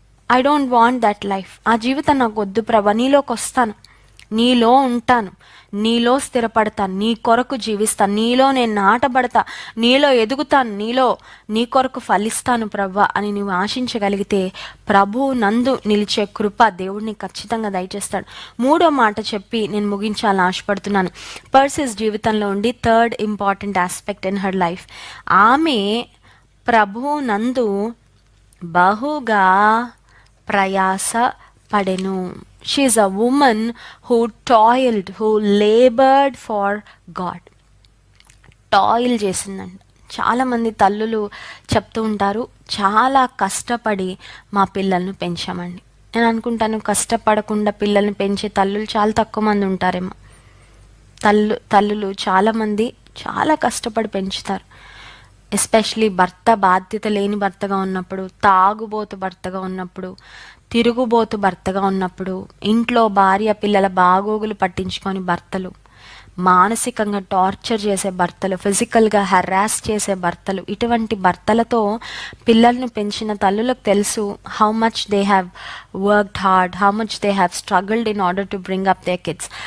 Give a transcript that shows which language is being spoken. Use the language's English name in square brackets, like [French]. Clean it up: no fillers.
[English] I don't want that life, [Telugu] ఆ జీవితం నాకు వద్దు ప్రభా, నీలోకి వస్తాను, నీలో ఉంటాను, నీలో స్థిరపడతాను, నీ కొరకు జీవిస్తాను, నీలో నేను నాటబడతా, నీలో ఎదుగుతాను, నీ కొరకు ఫలిస్తాను ప్రభా అని నువ్వు ఆశించగలిగితే ప్రభు నందు నిలిచే కృప దేవుడిని ఖచ్చితంగా దయచేస్తాడు. మూడో మాట చెప్పి నేను ముగించాలని ఆశపడుతున్నాను. పర్సిస్ జీవితంలో ఉండి [English] third important aspect in her life, [Telugu] ఆమె ప్రభు నందు బహుగా ప్రయాస పడెను. [English] She is a woman who toiled, who labored for God. [Telugu] Toil చేసిందండి. చాలామంది తల్లులు చెప్తూ ఉంటారు, చాలా కష్టపడి మా పిల్లల్ని పెంచామండి. నేను అనుకుంటాను, కష్టపడకుండా పిల్లల్ని పెంచే తల్లులు చాలా తక్కువ మంది ఉంటారేమో. తల్లులు చాలామంది చాలా కష్టపడి పెంచుతారు. ఎస్పెషలీ భర్త బాధ్యత లేని భర్తగా ఉన్నప్పుడు, తాగుబోతు భర్తగా ఉన్నప్పుడు, తిరుగుబోతు భర్తగా ఉన్నప్పుడు, ఇంట్లో భార్య పిల్లల బాగోగులు పట్టించుకొని భర్తలు, మానసికంగా టార్చర్ చేసే భర్తలు, ఫిజికల్గా హెరాస్ చేసే భర్తలు, ఇటువంటి భర్తలతో పిల్లలను పెంచిన తల్లులకు తెలుసు [English] How much they have worked hard, how much they have struggled in order to bring up their kids.